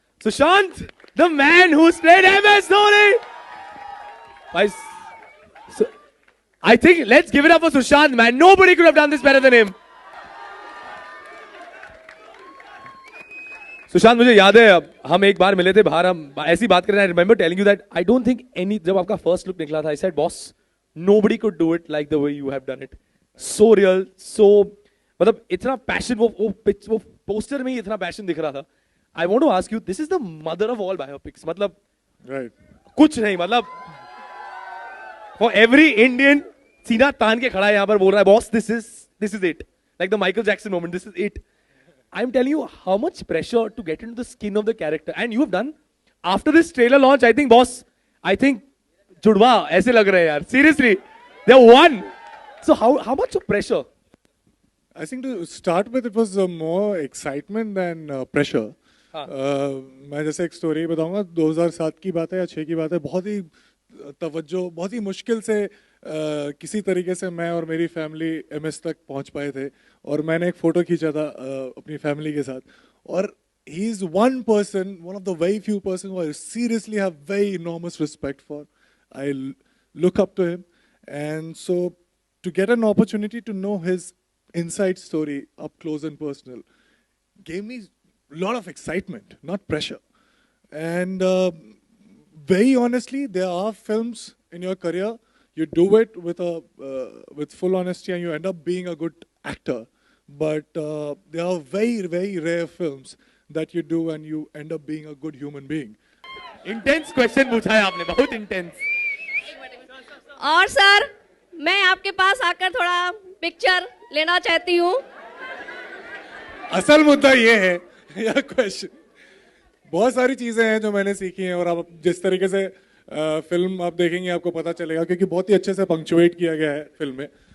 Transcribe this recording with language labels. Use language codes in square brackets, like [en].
[en] Sushant, the man who's played MS Dhoni. So, I think let's give it up for Sushant, man. Nobody could have done this better than him. [hi] Sushant, मुझे याद है हम एक बार मिले थे बाहर, हम ऐसी बात कर रहे हैं. [en] I remember telling you that I don't think any, [hi] जब आपका फर्स्ट लुक निकला था, [en] I said boss nobody could do it like the way you have done it. So real, so [hi] मतलब इतना पैशन, वो पोस्टर में ही इतना पैशन दिख रहा था. [en] I want to ask you, this is the mother of all biopics. [hi] मतलब [en] right. [hi] कुछ नहीं, मतलब [en] for every Indian [hi] सीना तान के खड़ा है यहाँ पर, बोल रहा है boss [en] this is it, like the Michael Jackson moment, this is it. I'm telling you how much pressure to get into the skin of the character, and you have done after this trailer launch. I think boss, I think [hi] जुड़वा ऐसे लग रहे हैं यार, [en] seriously they're one. So how much of pressure? I think to start with it was more excitement than pressure. [hi] मैं जैसे एक story बताऊंगा, 2007 की बात है या 6 की बात है. बहुत ही तवज्जो, बहुत ही मुश्किल से किसी तरीके से मैं और मेरी फैमिली MS तक पहुंच पाए थे, और मैंने एक फ़ोटो खींचा था अपनी फैमिली के साथ. [en] और he is one person, one of the very few person who I seriously have very enormous respect for. I look up to him, and so to get an opportunity to know his inside story up close and personal gave me a lot of excitement, not pressure. And very honestly, there are films in your career, you do it with full honesty and you end up being a good actor. But there are very, very rare films that you do and you end up being a good human being. Intense question [hi] पूछा है आपने, बहुत intense. और sir, मैं आपके पास आकर थोड़ा picture लेना चाहती हूँ. असल मुद्दा ये है या क्वेश्चन, बहुत सारी चीजें हैं जो मैंने सीखी हैं, और आप जिस तरीके से फिल्म आप देखेंगे आपको पता चलेगा, क्योंकि बहुत ही अच्छे से पंक्चुएट किया गया है फिल्म में.